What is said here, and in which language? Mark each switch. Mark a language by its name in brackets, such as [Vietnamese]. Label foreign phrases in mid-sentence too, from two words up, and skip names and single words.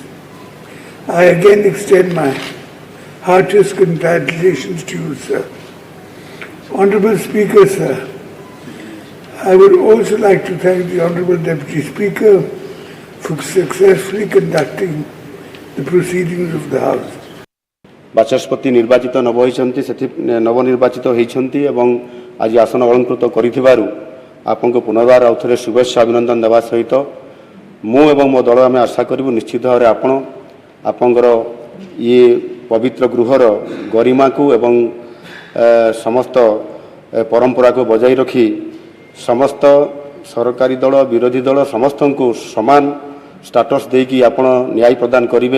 [English] I again extend my heartiest congratulations to you, sir. Honourable Speaker, sir, I would also like to thank the Honourable Deputy Speaker for successfully conducting the proceedings of the House. [Odia] ବାଚସ୍ପତି ନିର୍ବାଚିତ ନବନିର୍ବାଚିତ ହୋଇଛନ୍ତି ଏବଂ ଆଜି ଆସନ ଅଳଙ୍କୃତ କରିଥିବାରୁ ଆପଣଙ୍କୁ ପୁନର୍ବାର ଆଉ ଥରେ ଶୁଭେଚ୍ଛା ଅଭିନନ୍ଦନ ଦେବା ସହିତ ମୁଁ ଏବଂ ମୋ ଦଳ ଆମେ ଆଶା କରିବୁ ନିଶ୍ଚିତ ଭାବରେ ଆପଣଙ୍କର ଇଏ ପବିତ୍ର ଗୃହର ଗରିମାକୁ ଏବଂ ସମସ୍ତ ପରମ୍ପରାକୁ ବଜାଇ ରଖି ସମସ୍ତ ସରକାରୀ ଦଳ ବିରୋଧୀ ଦଳ ସମସ୍ତଙ୍କୁ ସମାନ ଷ୍ଟାଟସ୍ ଦେଇକି ଆପଣ ନ୍ୟାୟ ପ୍ରଦାନ କରିବେ।